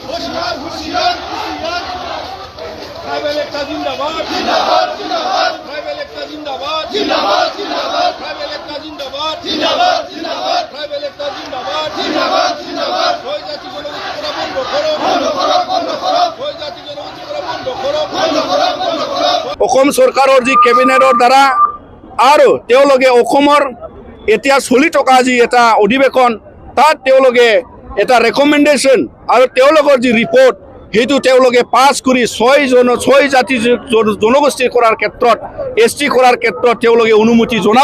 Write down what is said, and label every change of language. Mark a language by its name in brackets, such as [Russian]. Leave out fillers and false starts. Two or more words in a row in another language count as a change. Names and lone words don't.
[Assamese] ট্রাইবেল একটা জিন্দাবাদ জিন্দাবাদ জিন্দাবাদ ট্রাইবেল একটা জিন্দাবাদ জিন্দাবাদ জিন্দাবাদ ট্রাইবেল একটা জিন্দাবাদ জিন্দাবাদ জিন্দাবাদ ট্রাইবেল একটা জিন্দাবাদ জিন্দাবাদ জিন্দাবাদ ছয় জাতি জনগোষ্ঠী করা বন্ধ করো বন্ধ করো বন্ধ করো ছয় জাতি জনগোষ্ঠী করা বন্ধ করো বন্ধ করো বন্ধ করো অসম চৰকাৰৰ যি কেবিনেটৰ দ্বাৰা আৰু তেওঁলোকে অসমৰ এতিয়া চলি থকা যি এটা অধিৱেশন তাত তেওঁলোকে এটা ৰেকমেণ্ডেশ্যন আৰু তেওঁলোকৰ যি ৰিপৰ্ট সেইটো তেওঁলোকে পাছ কৰি ছয় জাতি জনগোষ্ঠী কৰাৰ ক্ষেত্ৰত ST কৰাৰ ক্ষেত্ৰত তেওঁলোকে অনুমতি জনাব